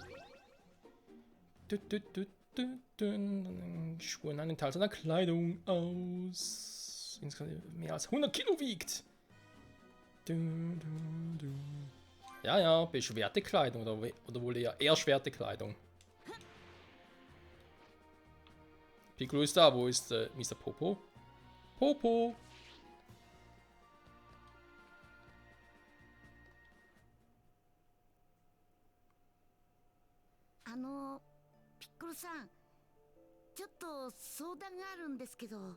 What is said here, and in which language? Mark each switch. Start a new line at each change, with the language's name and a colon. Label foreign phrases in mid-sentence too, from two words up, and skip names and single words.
German: Schuhe einen Teil seiner Kleidung aus. Insgesamt mehr als 100 Kilo wiegt. Ja, ja, beschwerte Kleidung oder wohl eher erschwerte Kleidung. Piccolo ist da, wo ist Mr. Popo? Popo!
Japanese: Piccolo さん、ちょっと相談があるんですけど。